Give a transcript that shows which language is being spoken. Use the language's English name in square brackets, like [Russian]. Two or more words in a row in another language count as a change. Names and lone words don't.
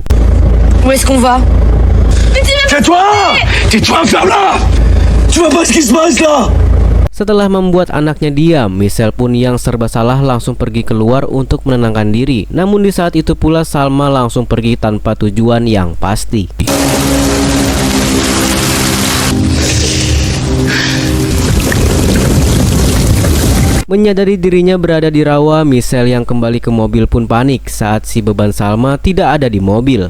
[French] Où est-ce qu'on va? Tais-toi! Tais-toi, ferme-la! Tu vois pas ce qui se passe là? [Indonesian] Setelah membuat anaknya diam, Michelle pun yang serba salah langsung pergi keluar untuk menenangkan diri. Namun di saat itu pula Salma langsung pergi tanpa tujuan yang pasti. Menyadari dirinya berada di rawa, Michelle yang kembali ke mobil pun panik saat si beban Salma tidak ada di mobil.